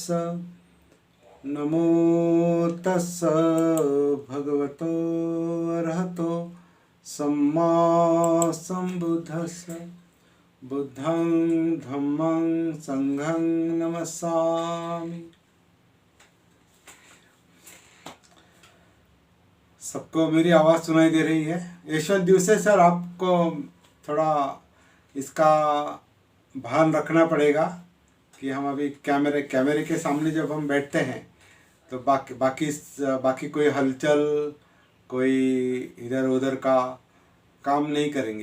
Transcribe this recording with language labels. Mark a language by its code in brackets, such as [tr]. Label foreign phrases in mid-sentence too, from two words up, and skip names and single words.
[pi] नमो तस्स भगवतो अरहतो सम्मा सम्बुद्धस्स। बुद्धं धम्मं संघं नमस्सामि। [hi] सबको मेरी आवाज़ सुनाई दे रही है? यशवंत दिवसे सर, आपको थोड़ा इसका भान रखना पड़ेगा कि हम अभी कैमरे के सामने जब हम बैठते हैं तो बाकी कोई हलचल, कोई इधर उधर का काम नहीं करेंगे।